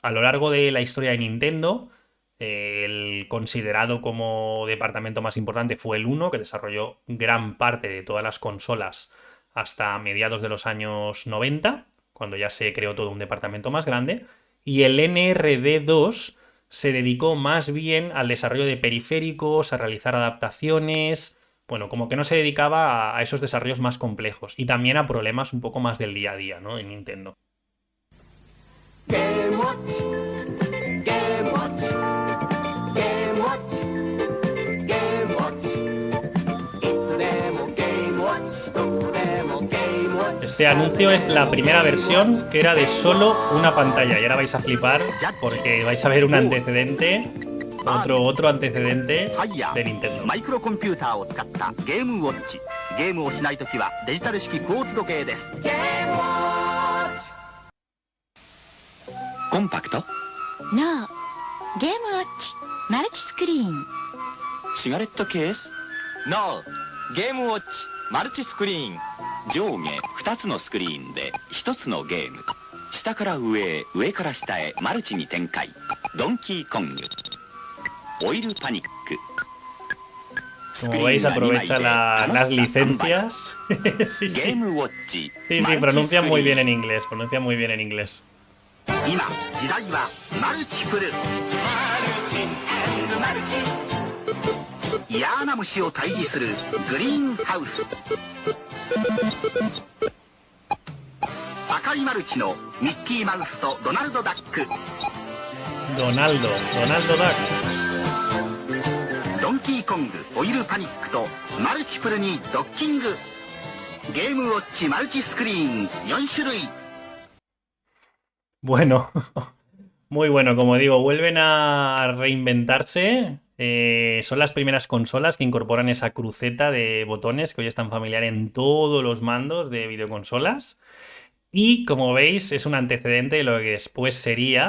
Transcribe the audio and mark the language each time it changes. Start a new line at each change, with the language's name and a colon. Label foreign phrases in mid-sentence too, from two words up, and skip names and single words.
Spanish: A lo largo de la historia de Nintendo, el considerado como departamento más importante fue el 1, que desarrolló gran parte de todas las consolas hasta mediados de los años 90, cuando ya se creó todo un departamento más grande. Y el NRD2 se dedicó más bien al desarrollo de periféricos, a realizar adaptaciones. Bueno, como que no se dedicaba a esos desarrollos más complejos y también a problemas un poco más del día a día, ¿no? En Nintendo. Game Watch, Game Watch, Game Watch, Game Watch. Game Watch, Game Watch. Este anuncio es la primera versión que era de solo una pantalla y ahora vais a flipar porque vais a ver un antecedente, otro antecedente de Nintendo.
Japanese: マイクロコンピューターを使ったゲームウォッチ。ゲームをしないときはデジタル式クォーツ時計です。
Spanish: Game Watch.
Japanese: コンパクト
Spanish: No.
Japanese: ゲームウォッチマルチスクリーン。シガレットケース No ゲームウォッチマルチスクリーン。上下2つのスクリーンで1つのゲーム。下から上へ上から下へマルチに展開。ドンキーコング。オイルパニック。
Spanish: Como veis, aprovecha las licencias. Sí,
Japanese: ゲー
Spanish: sí.
Japanese: ムウォッチ
Spanish: Sí, sí, pronuncia muy bien en inglés. Pronuncia muy bien en inglés.
Japanese: 今時代はマルチプル嫌な虫を退治するグリーンハウス赤いマルチのミッキーマウスとドナルドダック
Spanish: Donaldo Duck.
Japanese: ドンキキーコングオイルパニックとマルチプルにドッキング。ゲームウォッチマルチスクリーン4種類。
Spanish: Bueno, muy bueno, como digo, vuelven a reinventarse. Son las primeras consolas que incorporan esa cruceta de botones que hoy es tan familiar en todos los mandos de videoconsolas. Y como veis, es un antecedente de lo que después sería.